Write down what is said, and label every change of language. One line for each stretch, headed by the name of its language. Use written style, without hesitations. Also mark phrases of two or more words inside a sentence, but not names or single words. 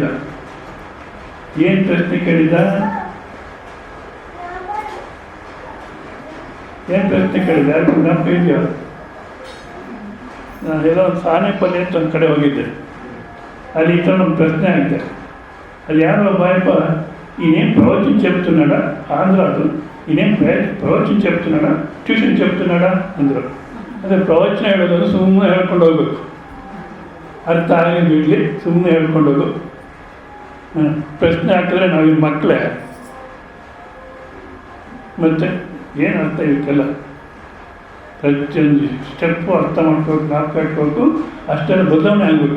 Kannada: ಏನು ಪ್ರಶ್ನೆ ಕೇಳಿದ್ದ? ಏನು ಪ್ರಶ್ನೆ ಕೇಳಿದ್ದ? ಯಾರು ಜ್ಞಾಪಕ ಇದೆಯೋ? ನಾನು ಎಲ್ಲೋ ಒಂದು ಸಾನೆಪಲ್ಲಿ ಅಂತ ಒಂದು ಕಡೆ ಹೋಗಿದ್ದೆ. ಅಲ್ಲಿ ಈ ಥರ ನಮ್ಮ ಪ್ರಶ್ನೆ ಆಗಿದೆ. ಅಲ್ಲಿ ಯಾರೋ ಬಾಯಪ್ಪ
Telugu: ఈయనేం ప్రవచనం చెప్తున్నాడా ఆంధ్రాదు, ఈయనేం ప్రవచనం చెప్తున్నాడా ಟ್ಯೂಷನ್ చెప్తున్నాడా
Kannada: ಅಂದರು. ಅದೇ ಪ್ರವಚನ ಹೇಳೋದು ಸುಮ್ಮನೆ ಹೇಳ್ಕೊಂಡು ಹೋಗ್ಬೇಕು, ಅರ್ಥ ಆಗಲಿ ಬಿಡಲಿ ಸುಮ್ಮನೆ ಹೇಳ್ಕೊಂಡು ಹೋಗು. ಪ್ರಶ್ನೆ ಹಾಕಿದ್ರೆ ನಾವು ಮಕ್ಕಳೇ, ಮತ್ತು ಏನು ಅರ್ಥ ಇವಕ್ಕೆಲ್ಲ ಪ್ರತಿಯೊಂದು ಸ್ಟೆಪ್ಪು ಅರ್ಥ ಮಾಡ್ಕೋಬೇಕು, ಜ್ಞಾಪಕ ಇಟ್ಕೋಬೇಕು, ಅಷ್ಟೆಲ್ಲ ಬದಲಾವಣೆ ಆಗಬೇಕು.